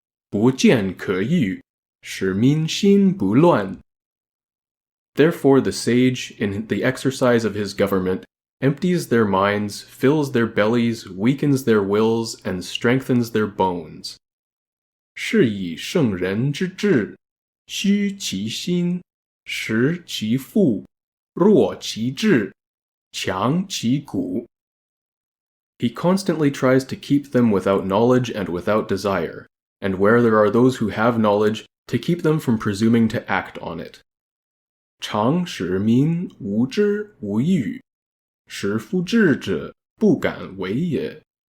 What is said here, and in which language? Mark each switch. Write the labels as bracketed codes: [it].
[zh] 不见可欲，使民心不乱. [en] Therefore the sage, in the exercise of his government, empties their minds, fills their bellies, weakens their wills, and strengthens their bones. [zh] 是以圣人之治，虚其心，实其腹，弱其志，强其骨. [en] He constantly tries to keep them without knowledge and without desire, and where there are those who have knowledge, to keep them from presuming to act on it. [zh] 常使民无知无欲，使夫智者不敢为也.